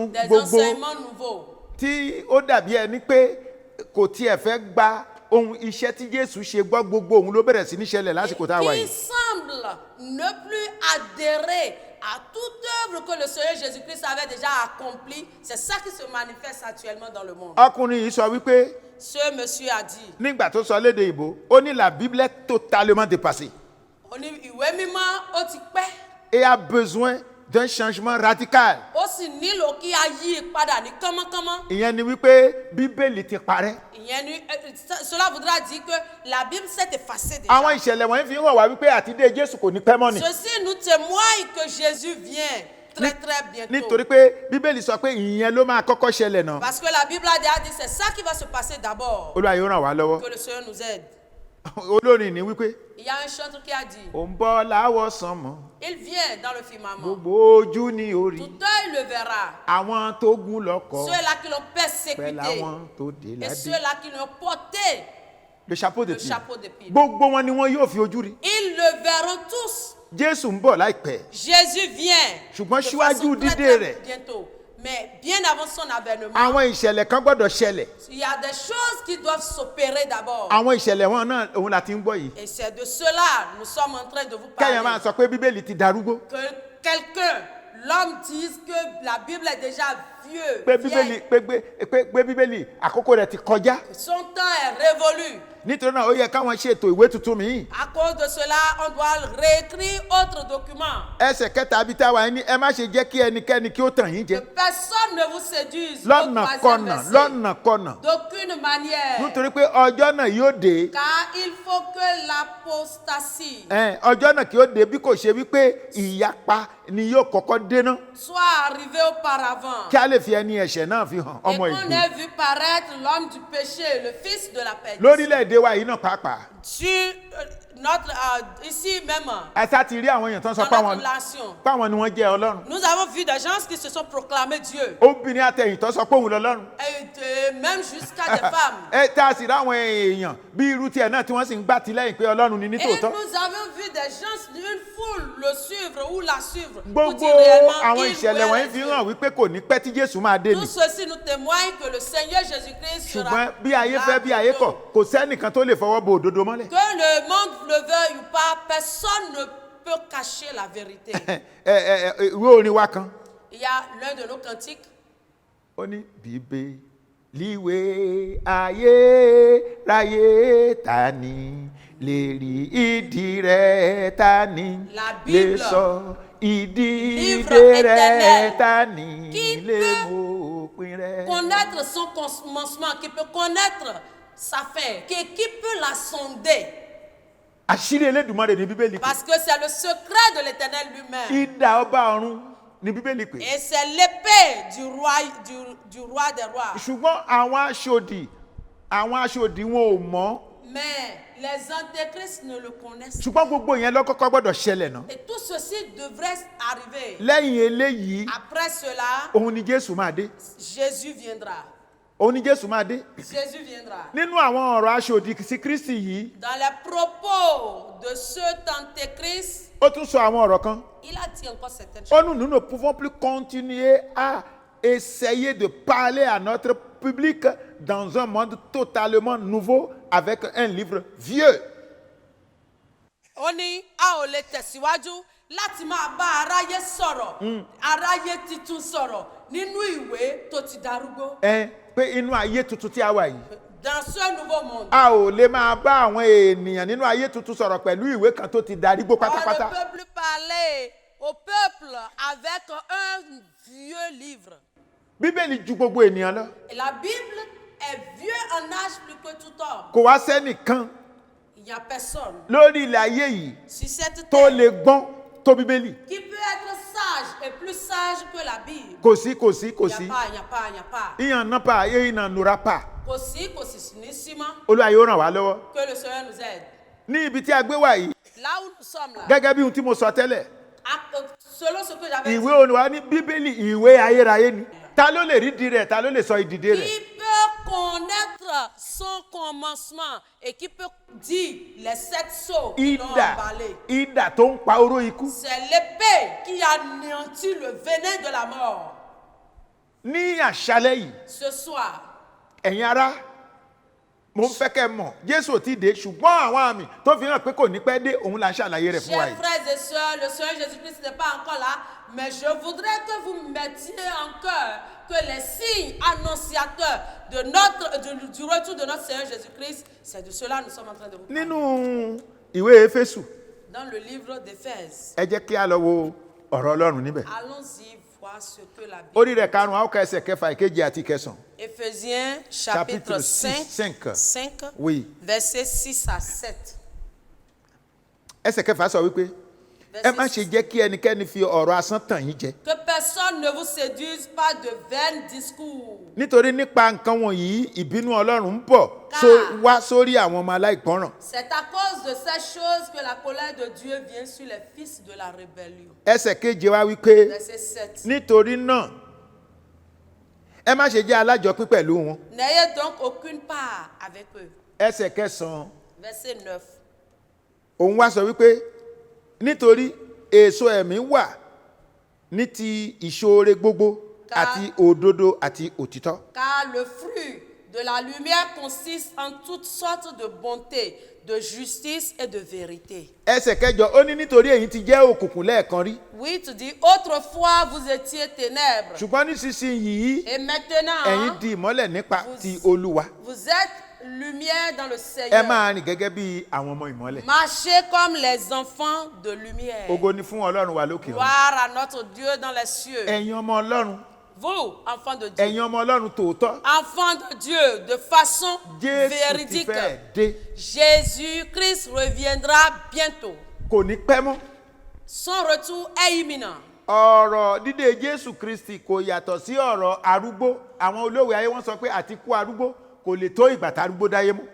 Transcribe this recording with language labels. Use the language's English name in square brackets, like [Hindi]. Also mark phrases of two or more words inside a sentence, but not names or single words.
[French] Des [Yoruba] gbogbo [French] enseignements nouveaux. [Yoruba] tí ó dàbí ẹni pé kò tiẹ̀ fẹ́ gba ohun iṣẹ́ tí Jésù ṣe gbọ́, gbogbo òun ló bẹ̀rẹ̀ sí ní ṣẹlẹ̀ lásìkò tá a wà [French] Qui [Yoruba] yìí. [French] semble ne plus adhérer à toute œuvre que le Seigneur Jésus-Christ avait déjà accomplie. C'est ça qui se manifeste actuellement dans le monde. [Yoruba] Ọkùnrin yìí sọ wípé [French] Ce monsieur a dit, [Yoruba] nígbà tó sọ lédè ìbò, ó ní [French] la Bible est totalement dépassée [Yoruba] ó ní ìwé mímọ́ ó ti pẹ́, [French] et a besoin d'un changement radical. [Yoruba] ó sì nílò kí a yí i padà ní kánmọ́kánmọ́. Ìyẹn ni wípé Bíbélì ti parẹ́. Ìyẹn ni [French] cela voudra dire que la Bible s'est effacée déjà. [Yoruba] Àwọn ìṣẹ̀lẹ̀ wọ̀nyí fi hàn wá wípé àtidé Jésù kò ní pẹ́ mọ́ ni. [French] Ceci nous témoigne que Jésus vient très très bientôt. [Yoruba] Nítorí pé Bíbélì sọ pé ìyẹn ló máa kọ́kọ́ ṣẹlẹ̀ náà. [French] Parce que la Bible a déjà dit c'est ça qui va se passer d'abord. [Yoruba] Olúwa yóò ràn wá lọ́wọ́. [French] Que le Seigneur nous aide. [Yoruba] Olórin ní wípé [French] Il y a un chanteur qui a dit, [Yoruba] ó ń bọ̀ láwọ̀ sánmọ̀, [French] il vient dans le firmament. [Yoruba] gbogbo ojú ni ó rí, [French] Tout œil le verra. [Yoruba] àwọn tó gún lọ́kọ̀ [French] Ceux-là qui l'ont [Yoruba] pẹ̀lú [French] persécuté [Yoruba] àwọn tó dé [French] et [Yoruba] ládé. [French] ceux-là qui l'ont porté Le chapeau de le pile. chapeau d'épine. [Yoruba] Gbogbo wọn ni wọn yóò fi ojú rí. [French] Ils le verront tous. [Yoruba] Jésù ń bọ̀ láìpẹ́. [French] Jésus vient. [Yoruba] Ṣùgbọ́n [French] de [Yoruba] síwájú [French] façon très, [Yoruba] dídé [French] très [Yoruba] rẹ̀, [French] bientôt. Mais bien avant son avènement, [Yoruba] àwọn ìṣẹ̀lẹ̀ kan gbọ́dọ̀ ṣẹlẹ̀. [French] il y a des choses qui doivent s'opérer d'abord. [Yoruba] àwọn ìṣẹ̀lẹ̀ wọn náà òun la ti ń gbọ́ yìí. [French] Et c'est de cela nous sommes en train de vous [Yoruba] kẹ́yìn máa [French] parler. [Yoruba] sọ pé bíbélì ti darúgbó. [French] Que quelqu'un, l'homme dise que la Bible est déjà vieux, [Yoruba] pé [French] vieille, [Yoruba] bíbélì pé bíbélì àkókò rẹ̀ ti kọjá. [French] que son temps est révolu. [Yoruba] nítorí náà ó yẹ káwọn ṣètò ìwé tuntun míì. [French] À cause de cela, on doit réécrire autre document. [Yoruba] ẹsẹ̀ kẹta bíi táwa ẹni ẹ má ṣe jẹ́ kí ẹnikẹ́ni kí ó tàn yín [French] Que [Yoruba] jẹ. [French] personne ne vous séduise. Au [Yoruba] lọ́nà [French] troisième [Yoruba] kọ̀nà [French] verset. [Yoruba] lọ́nà kọ̀nà. [French] D'aucune manière. [Yoruba] nítorí pé ọjọ́ náà yóò dé. [French] Car il faut que l'apostasie [Yoruba] ọjọ́ náà kí ó dé bí kò ṣe wípé ìyapa ni yóò kọ́kọ́ dénà. [French] soit arrivée auparavant. [Yoruba] kí a lè fi ẹni ẹ̀ṣẹ̀ náà fi hàn [French] Et [Yoruba] ọmọ [French] qu'on [Yoruba] ìgbé. [French] ait vu paraître l'homme du péché, le fils de la perdition. [Yoruba] lórílẹ̀‐èdè wa yìí náà pàápàá. [French] Sur notre, ici même, [Yoruba] ẹ sá ti rí àwọn èèyàn tó ń sọ [French] dans notre nation, [Yoruba] páwọn ni wọ́n jẹ́ ọlọ́run. [French] nous avons vu des gens qui se sont proclamés Dieu. [Yoruba] obìnrin àtẹ̀yìn tó sọ pé òun lọ́lọ́run. [French] Et même jusqu'à des femmes. [Yoruba] ẹ tá a sì ráwọn èèyàn bí irú tiẹ̀ náà tí wọ́n sì ń gbà tí lẹ́yìn pé ọlọ́run ni [French] Et [Yoruba] nítòótọ́. [French] nous avons vu des gens, une foule le suivre ou la suivre. Pour [Yoruba] gbogbo [French] dire réellement [Yoruba] àwọn [French] qu'il [Yoruba] ìṣẹ̀lẹ̀ [French] voulait [Yoruba] wọ̀nyí fi [French] Dieu. [Yoruba] hàn wípé kò ní pẹ́ tí Jésù máa dé [French] Tout [Yoruba] ni. [French] ceci nous témoigne que le Seigneur Jésus-Christ sera [Yoruba] ṣùgbọ́n bí ayé [French] là [Yoruba] fẹ́ bí ayé [French] bientôt. [Yoruba] kọ̀ kò sẹ́nìkan tó lè fọwọ́ bo òdodo mọ́lẹ̀. [French] Que le monde le veuille ou pas, personne ne peut cacher la vérité. [Yoruba] ìwé orin wa kan [French] Il y a l'un de nos cantiques. [Yoruba] ó ní bíbélì ayérayé ta ni lè rí ìdí rẹ̀ ta ni [French] La [Yoruba] lè [French] Bible, [Yoruba] sọ ìdí [French] livre [Yoruba] rẹ̀ [French] éternel, [Yoruba] ta ni [French] qui [Yoruba] lè [French] peut [Yoruba] mọ òpin rẹ̀. [French] Connaître son commencement, qui peut connaître sa fin, qui peut la sonder. [Yoruba] àṣírí Elédùmarè ní bíbélì pé [French] Parce que c'est le secret de l'Éternel lui-même. [Yoruba] idà ọba ọ̀run ní bíbélì pé. [French] Et c'est l'épée du roi des rois. [Yoruba] ṣùgbọ́n àwọn aṣòdì wọn ò mọ̀. [French] Mais les antéchrists ne le connaissent pas. [Yoruba] ṣùgbọ́n gbogbo yẹn ló kọ́kọ́ gbọ́dọ̀ ṣẹlẹ̀ náà. [French] Et tout ceci devrait arriver. [Yoruba] lẹ́yìn eléyìí [French] Après cela, [Yoruba] òun ni Jésù máa dé. [French] Jésus viendra. [Yoruba] òun ni Jésù máa dé. [French] Jésus viendra. [Yoruba] nínú àwọn ọ̀rọ̀ aṣòdì sí Kristi yìí [French] Dans les propos de ce antéchrist, [Yoruba] ó tún sọ àwọn ọ̀rọ̀ kan. [French] il a dit encore certaines Oh, choses. nous ne pouvons plus continuer à essayer de parler à notre public dans un monde totalement nouveau avec un livre vieux. [Yoruba] Ó ní a ò lè tẹ̀síwájú láti máa bá aráyé sọ̀rọ̀, aráyé titun sọ̀rọ̀ nínú ìwé tó ti darúgbó. Pé inú ayé tuntun tí a wà yìí [French] Dans ce nouveau monde, [Yoruba] a ò lè máa bá àwọn ènìyàn nínú ayé tuntun sọ̀rọ̀ pẹ̀lú ìwé kan tó ti darúgbó [French] on ne [Yoruba] pátápátá. [French] peut plus parler au peuple avec un vieux livre. [Yoruba] Bíbélì ju gbogbo ènìyàn lọ. [French] Et la Bible est vieux en âge plus que tout homme. [Yoruba] Kò wá sẹ́nìkan [French] Il n'y a personne [Yoruba] lórí ilẹ̀ ayé yìí [French] sur cette [Yoruba] tó [French] terre [Yoruba] lè gbọ́n tó Bíbélì. [French] qui peut être sage et plus sage que la Bible. [Yoruba] Kò sí kò sí kò [French] Il [Yoruba] sí. [French] n'y a pas, il n'y a pas, il n'y a pas. [Yoruba] Ìyàn náà pa ayé ìnà nura pa. Kò sí ní ciment. Olúwa yóò ràn wá lọ́wọ́. [French] Que le Seigneur nous aide. [Yoruba] Ní ibi tí a gbé wà yìí [French] Là où nous sommes là, [Yoruba] gẹ́gẹ́ bí ohun tí mo sọ tẹ́lẹ̀ [French] selon ce que j'avais dit, [Yoruba] ìwé Olúwa ní Bíbélì ìwé ayérayé ni. Ta ló lè rí di rẹ̀ ta ló lè sọ ìdìde rẹ̀. [French] qui peut connaître son commencement et qui peut dire les 7 sceaux qui l'ont emballé. [Yoruba] idà tó ń pa oró ikú. [French] C'est l'épée qui anéantit le venin de la mort. [Yoruba] Ní àṣálẹ́ yìí [French] Ce soir, [Yoruba] ẹ̀yin ará mo ń fẹ́ kẹ́ mọ̀ Jésù ò tí ì dé ṣùgbọ́n àwọn àmì tó fi hàn pé kò ní pẹ́ dé òun là ń ṣàlàyé rẹ̀ fún wa [French] chers [Yoruba] yìí. [French] frères et sœurs, le Seigneur Jésus-Christ n'est pas encore là, mais je voudrais que vous mettiez en cœur que les signes annonciateurs du retour de notre Seigneur Jésus-Christ, c'est de cela que nous sommes en train de vous parler. [Yoruba] Nínú ìwé Éfésù [French] Dans le livre d'Éphèse, [Yoruba] ẹ jẹ́ kí a lọ wo ọ̀rọ̀ Ọlọ́run níbẹ̀. [French] allons-y voir ce que la Bible... [Yoruba] Orí rẹ̀ karùn-ún àwọn ẹsẹ̀ kẹfà ìkejì àti ìkẹsàn. [French] Éphésiens chapitre 5, Oui. versets 6 à 7. [Yoruba] Ẹsẹ̀ kẹfà sọ wípé ẹ má ṣe jẹ́ kí ẹnikẹ́ni fi ọ̀rọ̀ asán tàn yín jẹ. [French] Que personne ne vous séduise par de vains discours. [Yoruba] Nítorí nípa nǹkan wọ̀nyí ìbínú Ọlọ́run ń bọ̀ wá sórí àwọn ọmọ aláìgbọ́ràn. [French] C'est à cause de ces choses que la colère de Dieu vient sur les fils de la rébellion. [Yoruba] Ẹsẹ̀ keje wá wípé [French] Verset 7. [Yoruba] nítorí náà ẹ má ṣe jẹ́ alájọpín pẹ̀lú wọn. [French] N'ayez donc aucune part avec eux. [Yoruba] Ẹsẹ̀ kẹsàn-án [French] Verset 9. [Yoruba] òun wá sọ wípé nítorí èso ẹ̀mí wà ní ti ìṣoore gbogbo àti òdodo àti òtítọ́. [French] Car le fruit de la lumière consiste en toutes sortes de bonté, de justice et de vérité. [Yoruba] Ẹsẹ̀ kẹjọ ó ní nítorí èyí ti jẹ́ òkùnkùn lẹ́ẹ̀kan rí. [French] Oui, tu dis, autrefois vous étiez ténèbres. [Yoruba] Ṣùgbọ́n nísinsìnyí [French] Et maintenant, [Yoruba] ẹ̀yin di ìmọ́lẹ̀ nípa ti Olúwa. [French] vous êtes lumière dans le [Yoruba] Ẹ [French] Seigneur. [Yoruba] máa rìn gẹ́gẹ́ bí àwọn ọmọ ìmọ́lẹ̀. [French] Marchez comme les enfants de lumière. [Yoruba] Ògo ni fún Ọlọ́run wa lókè ọ̀run. [French] Gloire à notre Dieu dans les cieux. [Yoruba] Ẹ̀yin ọmọ Ọlọ́run, [French] Vous, enfants de Dieu. [Yoruba] ẹ̀yin ọmọ Ọlọ́run tòótọ́. [French] Enfants de Dieu, de façon [Yoruba] Jésù ti [French] véridique. [Yoruba] fẹ́ dé. [French] Jésus-Christ reviendra bientôt. [Yoruba] Kò ní pẹ́ mọ́. [French] Son retour est imminent. [Yoruba] Ọ̀rọ̀ dídé Jésù Kristi kò yàtọ̀ sí ọ̀rọ̀ arúgbó. Àwọn olóòwe ayé wọ́n sọ pé àtikú arúgbó kò lè tó ìgbà tá arúgbó dáyé mú.